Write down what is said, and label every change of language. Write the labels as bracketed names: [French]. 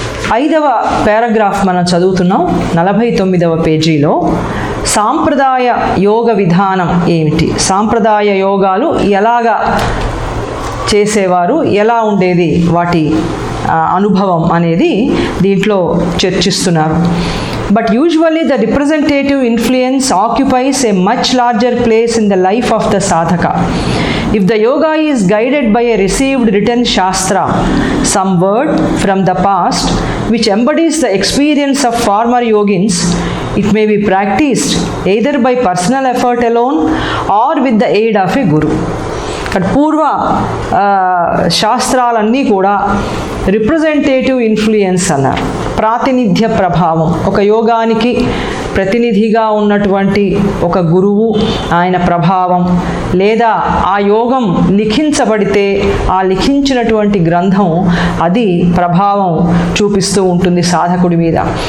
[Telugu] 5వ పారాగ్రాఫ్ మనం చదువుతున్నాం 49వ పేజీలో. సాంప్రదాయ యోగ విధానం ఏమిటి, సాంప్రదాయ యోగాలు ఎలాగా చేసేవారు, ఎలా ఉండేది వాటి అనుభవం అనేది దీంట్లో చర్చిస్తున్నారు. [English] But usually the representative influence occupies a much larger place in the life of the sadhaka. If the yoga is guided by a received written shastra, some word from the past which embodies the experience of former yogins, it may be practiced either by personal effort alone or with the aid of a guru. [Telugu] పూర్వ శాస్త్రాలన్నీ కూడా representative influence అన్నారు. ప్రాతినిధ్య ప్రభావం, ఒక యోగానికి ప్రతినిధిగా ఉన్నటువంటి ఒక గురువు, ఆయన ప్రభావం, లేదా ఆ యోగం లిఖించబడితే ఆ లిఖించినటువంటి గ్రంథం అది ప్రభావం చూపిస్తూ ఉంటుంది సాధకుడి మీద.